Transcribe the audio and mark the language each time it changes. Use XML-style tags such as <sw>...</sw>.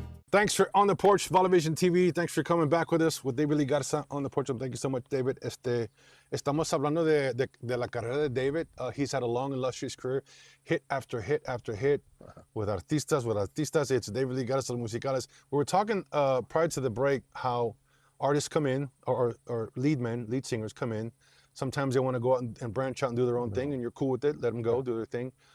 <en>Thanks for on the porch, ValaVision TV. Thanks for coming back with us with David Lee Garza on the porch. Thank you so much, David.</en> <es>Estamos hablando de la carrera de David.</es> <en>He's had a long, illustrious career, hit after hit after hit, with artistas. It's David Lee Garza, los musicales. We were talking prior to the break how artists come in, or lead singers come in. Sometimes they want to go out and branch out and do their own thing, and you're cool with it. Let them go, do their thing.</en>